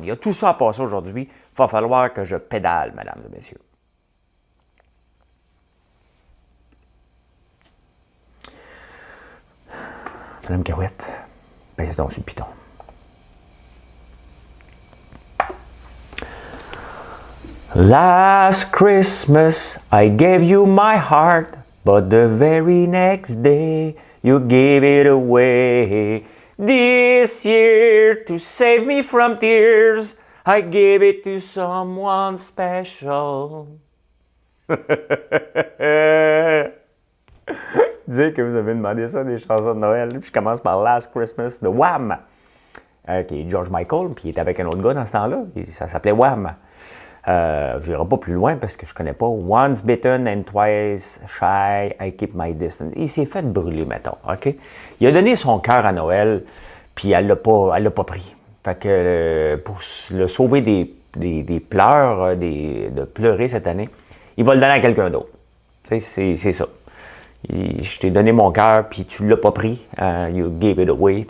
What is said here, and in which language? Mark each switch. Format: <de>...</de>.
<fr>Il y a tout ça à passer aujourd'hui. Il va falloir que je pédale, mesdames et messieurs. Madame Carouette, pèse donc sur le piton.</fr> <en>Last Christmas, I gave you my heart, but the very next day, you gave it away. This year, to save me from tears, I gave it to someone special.</en> <fr>Dire que vous avez demandé ça des chansons de Noël, puis je commence par Last Christmas de Wham, qui est George Michael, puis il était avec un autre gars dans ce temps-là, et ça s'appelait Wham. Je n'irai pas plus loin parce que je ne connais pas.</fr> <en>Once bitten and twice shy, I keep my distance.</en> <fr>Il s'est fait brûler, mettons. OK? Il a donné son cœur à Noël, puis elle ne l'a pas pris. Fait que pour le sauver des pleurs, de pleurer cette année, il va le donner à quelqu'un d'autre. C'est ça. Je t'ai donné mon cœur, puis tu ne l'as pas pris.</fr> <en>You gave it away.</en>